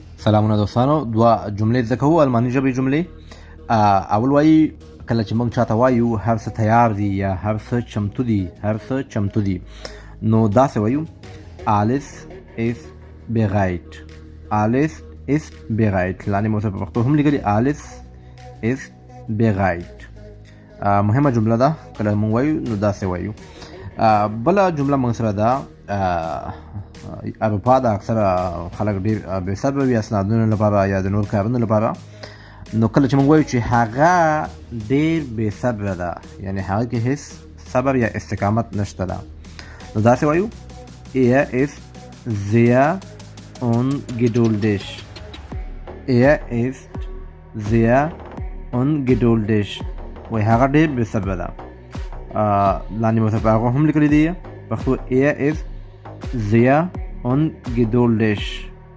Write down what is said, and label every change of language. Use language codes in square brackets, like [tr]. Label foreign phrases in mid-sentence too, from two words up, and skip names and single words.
[ps] سلامونه دوستانو. دوه جملې زده کوو، الماني ژبې جملې. اول وایي کله چې موږ چاته وایو هر څه تیار دي یا هر څه چمتو دي، هر څه چمتو دي، نو داسې وایو [de] alles ist bereit. alles ist bereit. [ps] لاندې مو په پښتو هم لیکلي [de] alles ist bereit. [ps] مهمه جمله ده، کله موږ وایو نو داسې وایو. بله جمله موږ سره ده اروپا ده، اکثره خلک ډېر بې صبره وي اسنادونو لپاره یا د نور کارونو لپاره. نو کله چې موږ وایو چې هغه ډېر بې صبره ده، یعنې هغه کې هیڅ صبر یا استقامت نشته ده، نو داسې وایو [de] er ist sehr ungeduldig. er ist sehr ungeduldig. [ps] وایي هغه ډېر بې صبره ده. لاندې مو په هغه هم لیکلي دي پښتو [de] er ist sehr ungeduldig.